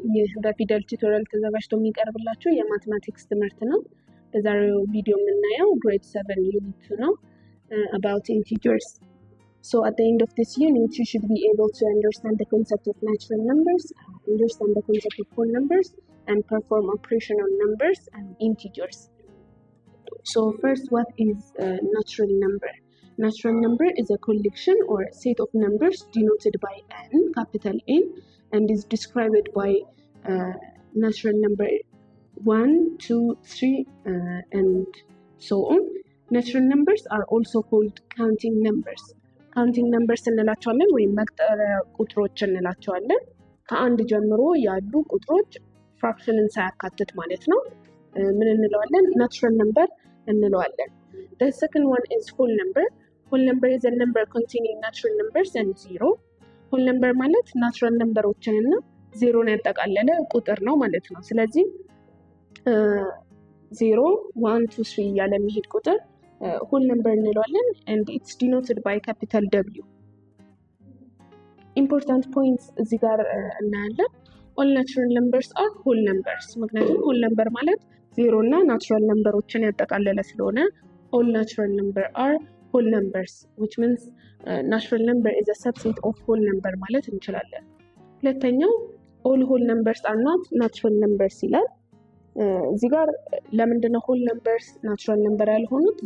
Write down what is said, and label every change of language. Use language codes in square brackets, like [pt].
[am] ይህ በፊደል ቱቶሪያል ተዘጋጅቶ የሚቀርብላችሁ የማትማቲክስ ትምህርት ነው። በዛሬው ቪዲዮ የምናየው grade 7 unit 2 ነው [en] about integers. So at the end of this unit you should be able to understand the concept of natural numbers, understand the concept of whole numbers, and perform operation on numbers and integers. So first, what is a natural number? Natural number is a collection or a set of numbers denoted by n, capital N, and is described by natural number 1, 2, 3, and so on. Natural numbers are also called counting numbers. [am] Counting numbers እንላቸዋለን ወይም መቁጠሪያ ቁጥሮች እንላቸዋለን። ከአንድ ጀምሮ ያሉ ቁጥሮች ፍራክሽንን ሳያካትት ማለት ነው። ምን እንለዋለን? [en] natural number [am] እንለዋለን። [en] The second one is whole number. Whole number is a number containing natural numbers and zero. [am] whole number ማለት natural numberዎችን እና ዜሮን ያጠቃለለ ቁጥር ነው ማለት ነው። ስለዚህ 0 1 2 3 እያለ የሚሄድ ቁጥር whole number እንለዋለን [en] and it's denoted by capital W. [am] Important points እዚህ ጋር እናያለን. [en] All natural numbers are whole numbers. [am] ምክንያቱም whole number ማለት ዜሮ እና natural numberዎችን ያጠቃለለ ስለሆነ [en] all natural number are whole numbers, which means natural number is a subset of whole number [am] ማለት እንችላለን። ሁለተኛው [en] all whole numbers are not natural numbers [am] ይላል። እዚህ ጋር ለምንድነው whole numbers natural number ያልሆኑት?